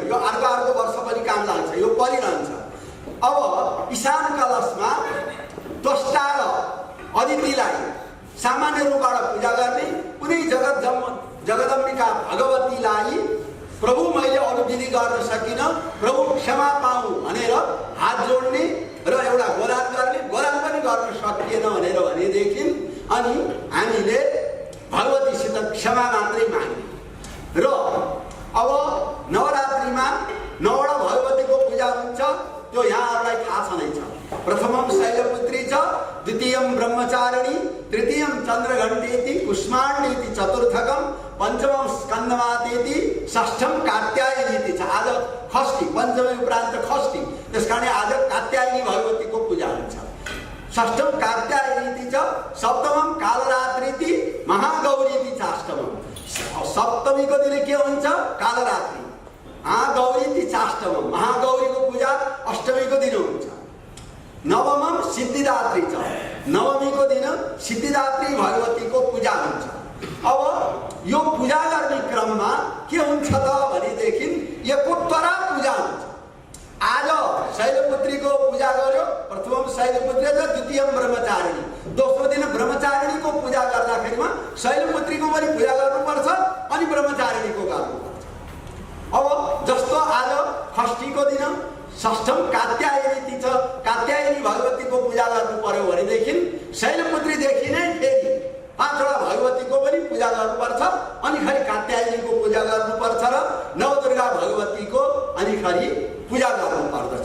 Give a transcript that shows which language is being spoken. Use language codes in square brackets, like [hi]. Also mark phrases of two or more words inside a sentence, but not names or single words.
[ne] यो अर्को वर्ष पनि काम लाग्छ, यो परिरहन्छ। अब ईशान कलशमा त्वष्टा र अदितिलाई सामान्य रूपबाट पूजा गर्ने, कुनै जगदम्बिका भगवतीलाई प्रभु मैले अरू विधि गर्न सकिन, प्रभु क्षमा पाऊ भनेर हात जोड्ने र एउटा गोलान गर्ने, गोलान पनि गर्न सकिएन भनेदेखि अनि हामीले भगवतीसित क्षमा मात्रै माग्ने। र अब नवरात्रिमा नववटा भगवतीको पूजा हुन्छ, त्यो यहाँहरूलाई थाहा छँदैछ। [sa] प्रथमम शैलपुत्री छ, द्वितीयम ब्रह्मचारिणी, तृतीयम चन्द्रघण्टेति, कुष्माण्डेति चतुर्थकम, पंचमम स्कन्दमातेति, षष्ठम कात्यायनीति छ। [ne] आज षष्ठी, पंचमी उपरान्त षष्ठी, त्यसकारणले आज कात्यायनी भगवतीको पूजा हुन्छ। [sa] षष्ठम कात्यायनीति छ, सप्तमम कालरात्रिति, महागौरीति छ अष्टमम। [ne] सप्तमीको दिन के हुन्छ कालरात्रि, [sa] महागौरीति छ अष्टमम, [ne] महागौरीको पूजा अष्टमीको दिन हुन्छ। नवमम सिद्धिदात्री छ, नवमीको दिन सिद्धिदात्री भगवतीको पूजा हुन्छ। अब यो पूजा गर्ने क्रममा के हुन्छ त भनेदेखि एकोत्तरा पूजा हुन्छ। आज शैलपुत्रीको पूजा गर्यो, [sa] प्रथमम शैलपुत्री र द्वितीयम ब्रह्मचारिणी, [ne] दोस्रो दिन ब्रह्मचारिणीको पूजा गर्दाखेरिमा शैलपुत्रीको पनि पूजा गर्नुपर्छ अनि ब्रह्मचारिणीको गर्नुपर्छ। अब जस्तो आज षष्ठीको दिन षष्ठम कात्यायनी छ, कात्यायनी भगवतीको पूजा गर्नु पर्यो भनेदेखि शैलपुत्रीदेखि नै फेरि पाँचवटा भगवतीको पनि पूजा गर्नुपर्छ अनि खरि कात्यायनीको पूजा गर्नुपर्छ र नवदुर्गा भगवतीको अनि खरि पूजा गर्नुपर्दछ।